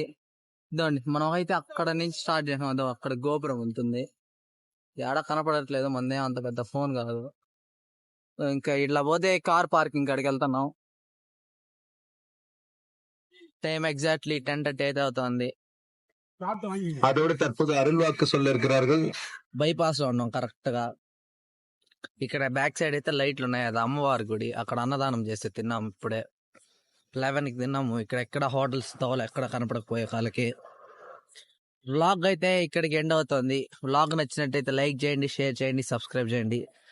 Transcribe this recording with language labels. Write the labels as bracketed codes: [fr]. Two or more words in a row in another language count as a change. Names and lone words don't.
[te] ఇదండి, మనం అయితే అక్కడ నుంచి స్టార్ట్ చేసాం. అదో అక్కడ గోపురం ఉంటుంది, ఎక్కడ కనపడట్లేదు. మందే అంత పెద్ద ఫోన్ కాదు. ఇంకా ఇట్లా పోతే [en] car parking [te] కాడికి వెళ్తున్నాం. టైం ఎగ్జాక్ట్లీ 10:30 అయితే అవుతుంది. [ta] அதோட தற்போது அருள் வாக்கு சொல்ல இருக்கிறார்கள். [te] బైపాస్ లో ఉన్నాం కరెక్ట్ గా. ఇక్కడ [en] back side [te] అయితే లైట్లు ఉన్నాయి, అది అమ్మవారి గుడి. అక్కడ అన్నదానం చేస్తే తిన్నాం. ఇప్పుడే 11కి తిన్నాము. ఇక్కడ ఎక్కడ హోటల్స్ తోలు ఎక్కడ కనపడకపోయే కాలకి. వ్లాగ్ అయితే ఇక్కడికి ఎండ్ అవుతుంది. వ్లాగ్ నచ్చినట్టయితే లైక్ చేయండి, షేర్ చేయండి, సబ్స్క్రైబ్ చేయండి.